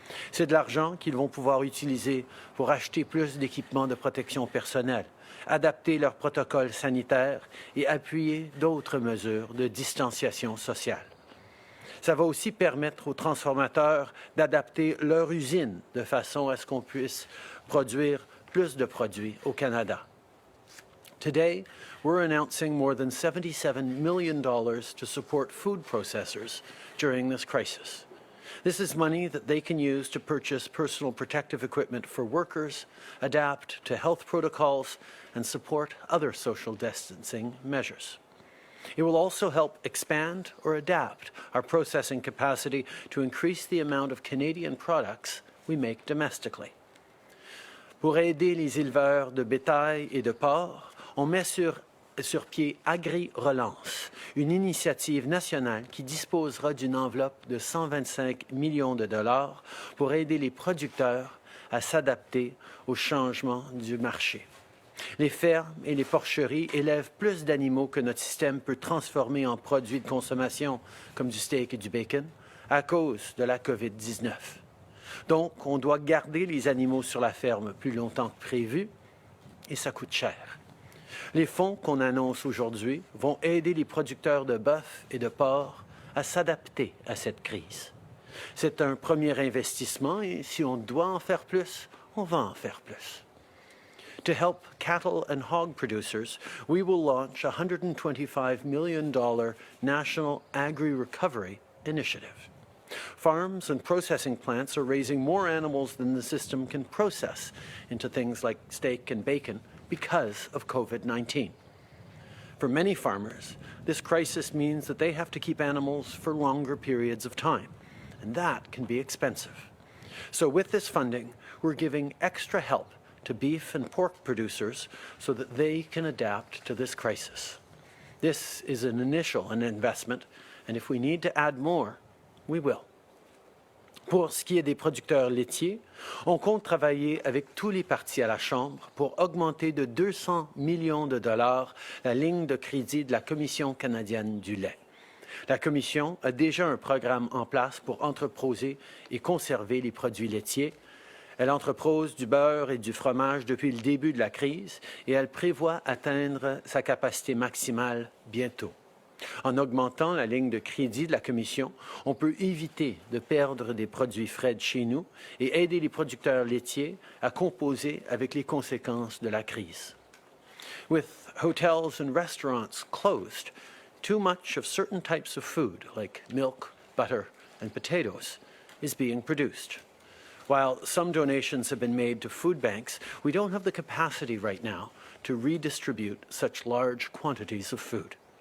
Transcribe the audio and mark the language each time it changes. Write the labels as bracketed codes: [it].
[fr] C'est de l'argent qu'ils vont pouvoir utiliser pour acheter plus d'équipements de protection personnelle, adapter leurs protocoles sanitaires et appuyer d'autres mesures de distanciation sociale. Ça va aussi permettre aux transformateurs d'adapter leur usine de façon à ce qu'on puisse produire plus de produits au Canada. [en] Today, we're announcing more than $77 million to support food processors during this crisis. This is money that they can use to purchase personal protective equipment for workers, adapt to health protocols, and support other social distancing measures. It will also help expand or adapt our processing capacity to increase the amount of Canadian products we make domestically. [fr] Pour aider les éleveurs de bétail et de porc, on met sur pied Agri-Relance, une initiative nationale qui disposera d'une enveloppe de 125 millions de dollars pour aider les producteurs à s'adapter aux changements du marché. Les fermes et les porcheries élèvent plus d'animaux que notre système peut transformer en produits de consommation, comme du steak et du bacon, à cause de la COVID-19. Donc, on doit garder les animaux sur la ferme plus longtemps que prévu, et ça coûte cher. Les fonds qu'on annonce aujourd'hui vont aider les producteurs de bœuf et de porc à s'adapter à cette crise. C'est un premier investissement et si on doit en faire plus, on va en faire plus. [en] To help cattle and hog producers, we will launch a $125 million National Agri-Recovery Initiative. Farms and processing plants are raising more animals than the system can process into things like steak and bacon because of COVID-19. For many farmers, this crisis means that they have to keep animals for longer periods of time, and that can be expensive. So with this funding, we're giving extra help to beef and pork producers so that they can adapt to this crisis. This is an investment, and if we need to add more, we will. [fr] Pour ce qui est des producteurs laitiers, on compte travailler avec tous les partis à la Chambre pour augmenter de 200 millions de dollars la ligne de crédit de la Commission canadienne du lait. La Commission a déjà un programme en place pour entreposer et conserver les produits laitiers. Elle entrepose du beurre et du fromage depuis le début de la crise et elle prévoit atteindre sa capacité maximale bientôt. En augmentant la ligne de crédit de la Commission, on peut éviter de perdre des produits frais de chez nous et aider les producteurs laitiers à composer avec les conséquences de la crise. [en] With hotels and restaurants closed, too much of certain types of food, like milk, butter, and potatoes, is being produced. While some donations have been made to food banks, we don't have the capacity right now to redistribute such large quantities of food.